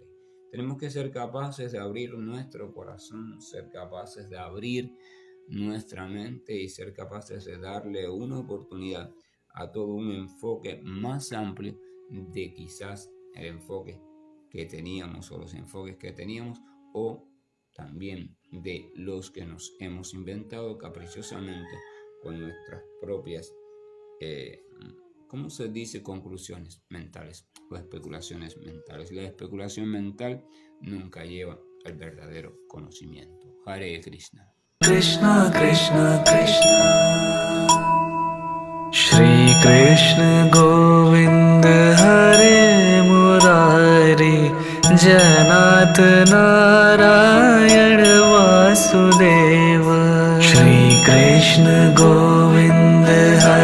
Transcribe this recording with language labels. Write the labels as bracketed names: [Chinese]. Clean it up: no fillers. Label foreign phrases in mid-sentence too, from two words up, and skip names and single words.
[Spanish] Tenemos que ser capaces de abrir nuestro corazón, ser capaces de abrir nuestra mente y ser capaces de darle una oportunidad a todo un enfoque más amplio de quizás el enfoque que teníamos o los enfoques que teníamos, o también de los que nos hemos inventado caprichosamente con nuestras propias, ¿cómo se dice? Conclusiones mentales o especulaciones mentales. La especulación mental nunca lleva al verdadero conocimiento. [Sanskrit] हरे कृष्ण. [Hindi] कृष्ण कृष्ण कृष्ण श्री कृष्ण गोविन्द हरे मुरारी जनत नारायण वासुदेव श्री कृष्ण गोविन्द